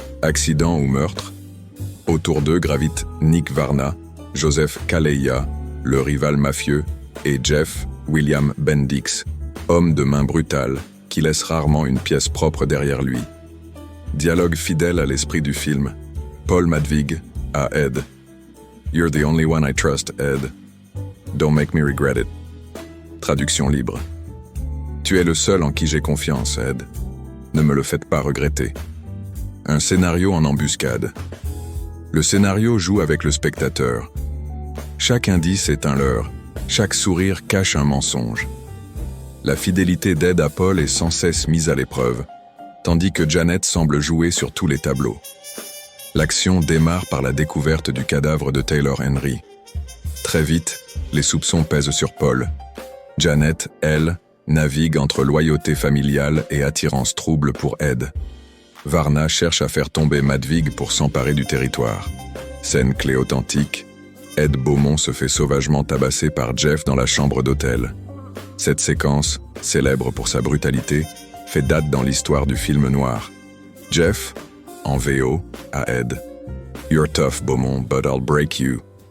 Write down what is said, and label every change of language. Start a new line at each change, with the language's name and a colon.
French: Accident ou meurtre? Autour d'eux gravitent Nick Varna, Joseph Kaleya, le rival mafieux, et Jeff William Bendix, homme de main brutale, qui laisse rarement une pièce propre derrière lui. Dialogue fidèle à l'esprit du film. Paul Madvig à Ed.
English: You're the only one I trust, Ed. Don't make me regret it.
French: Traduction libre. Tu es le seul en qui j'ai confiance, Ed. Ne me le faites pas regretter. Un scénario en embuscade. Le scénario joue avec le spectateur. Chaque indice est un leurre, chaque sourire cache un mensonge. La fidélité d'Ed à Paul est sans cesse mise à l'épreuve, tandis que Janet semble jouer sur tous les tableaux. L'action démarre par la découverte du cadavre de Taylor Henry. Très vite, les soupçons pèsent sur Paul. Janet, elle, navigue entre loyauté familiale et attirance trouble pour Ed. Varna cherche à faire tomber Madvig pour s'emparer du territoire. Scène clé authentique, Ed Beaumont se fait sauvagement tabasser par Jeff dans la chambre d'hôtel. Cette séquence, célèbre pour sa brutalité, fait date dans l'histoire du film noir. Jeff, en VO, à Ed.
English: You're tough, Beaumont, but I'll break you.